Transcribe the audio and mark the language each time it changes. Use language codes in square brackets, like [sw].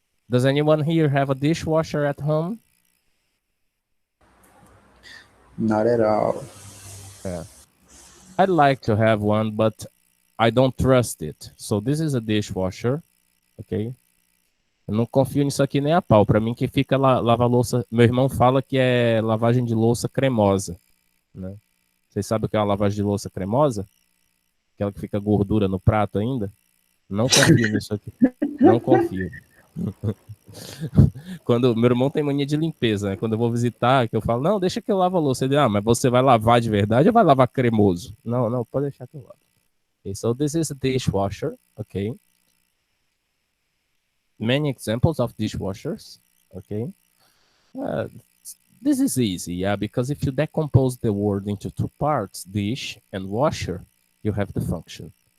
[en] Does anyone here have a dishwasher at home? Not at all. Yeah. I'd like to have one, but I don't trust it. So this is a dishwasher, okay? [pt] Eu não confio nisso aqui nem a pau. Para mim que fica lava louça. Meu irmão fala que é lavagem de louça cremosa, né? Vocês sabem o que é uma lavagem de louça cremosa? Aquela que fica gordura no prato ainda? Não confio nisso aqui. Não confio. Quando meu irmão tem mania de limpeza, né? Quando eu vou visitar, que eu falo, não, deixa que eu lavo a louça. Ele, mas você vai lavar de verdade ou vai lavar cremoso? Não, pode deixar que eu lavo. [en] Okay, so this is a dishwasher, okay? Many examples of dishwashers, okay? This is easy, yeah, because if you decompose the word into two parts, dish and washer, you have the function.